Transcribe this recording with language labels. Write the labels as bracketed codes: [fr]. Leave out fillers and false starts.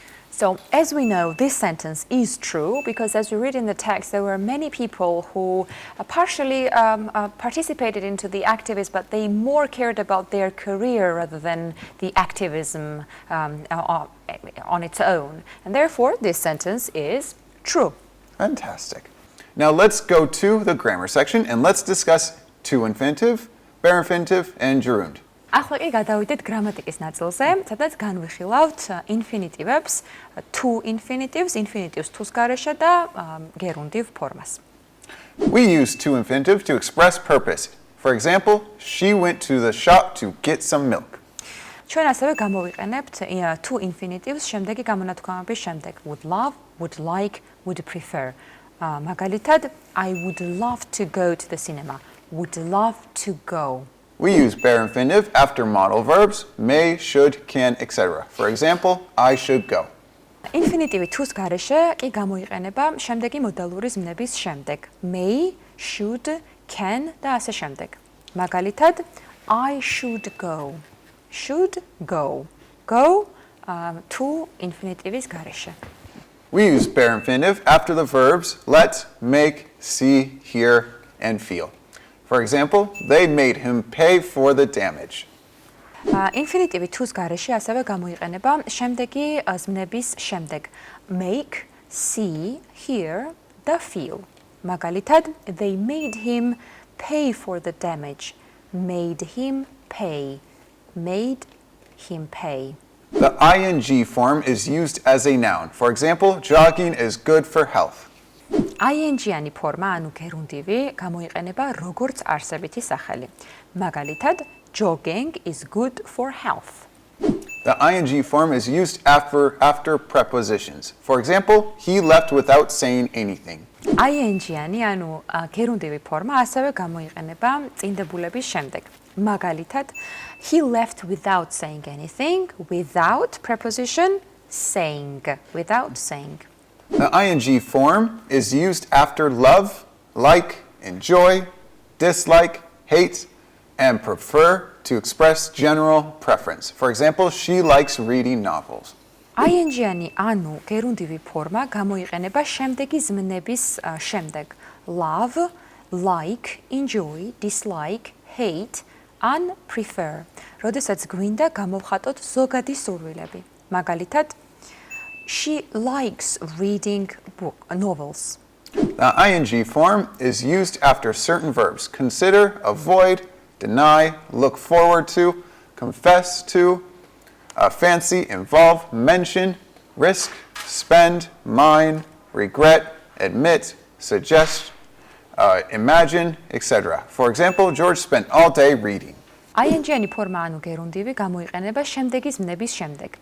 [en] So, as we know, this sentence is true because as you read in the text, there were many people who partially participated into the activism, but they more cared about their career rather than the activism on its own. And therefore, this sentence is true. Fantastic. Now let's go to the grammar section and let's discuss to infinitive, bare infinitive, and gerund. [ka] ახლა კი გადავიდეთ გრამატიკის ნაწილზე, სადაც განვიხილავთ ინფინიტივებს, [en] to infinitives, [ka] infinitives თუს გარეშე და gerundiv ფორმას. [en] We use to infinitive to express purpose. For example, she went to the shop to get some milk. [ka] ჩვენ ასევე გამოვიყენებთ to infinitives შემდეგი გამონათქვამების შემდეგ. [en] Would love, would like, would prefer. [ka] მაგალითად, [en] I would love to go to the cinema. Would love to go. We use bare infinitive after modal verbs, may, should, can, etc. For example, I should go. [ka] Infinitive to-ს გარეშე კი გამოიყენება შემდეგი მოდალური ზმნების შემდეგ. [en] May, should, can [ka] და ასე შემდეგ. მაგალითად, [en] I should go. Should go. Go to infinitive's [ka] გარეშე. [en] We use bare infinitive after the verbs let, make, see, hear, and feel. For example, they made him pay for the damage. [ka] Infinitive to-ს გარეშე ასევე გამოიყენება შემდეგი ზმნების შემდეგ. [en] Make, see, hear [ka] და [en] feel. [ka] მაგალითად, [en] they made him pay for the damage. Made him pay. Made him pay. The ing form is used as a noun. For example, jogging is good for health. [ka] ing-იანი ფორმა, ანუ gerundivi, გამოიყენება როგორც არსებითი სახელი. მაგალითად, [en] jogging is good for health. The ing form is used after prepositions. For example, he left without saying anything. [ka] ing-იანი, ანუ gerundivi ფორმა ასევე გამოიყენება წინდებულების შემდეგ. მაგალითად, [en] he left without saying anything, without preposition, saying, without saying. The ing form is used after love, like, enjoy, dislike, hate, and prefer to express general preference. For example, she likes reading novels. [ka] ing-იანი, ანუ gerundivi ფორმა გამოიყენება შემდეგი ზმნების შემდეგ. [en] Love, like, enjoy, dislike, hate, and prefer. [ka] როდესაც გვინდა გამოვხატოთ ზოგადი სურვილები. მაგალითად, [en] she likes reading novels. The ing form is used after certain verbs. Consider, avoid, deny, look forward to, confess to, fancy, involve, mention, risk, spend, mind, regret, admit, suggest, imagine, etc. For example, George spent all day reading. [ka] ing-იანი ფორმა, ანუ gerundivi, გამოიყენება შემდეგი ზმნების შემდეგ.